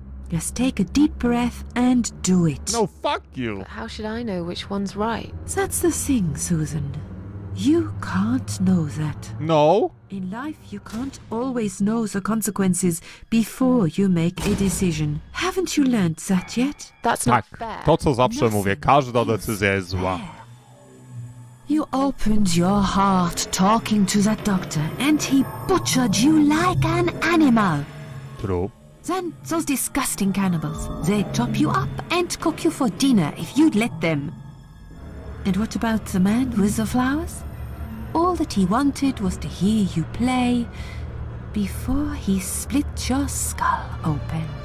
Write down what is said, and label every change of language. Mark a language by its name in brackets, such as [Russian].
[English] Just take a deep breath and do it. No, fuck you. But how should I know which one's right? That's the thing, Susan. You can't know that. No. In life, you can't always know the consequences before you make a decision. Haven't you learned that yet? That's not [Polish] Tak, [English] fair. [Polish] to co zawsze mówię, każda decyzja jest zła. [English] You opened your heart talking to that doctor, and he butchered you like an animal. True. Then those disgusting cannibals, they'd chop you up and cook you for dinner if you'd let them. And what about the man with the flowers? All that he wanted was to hear you play before he split your skull open.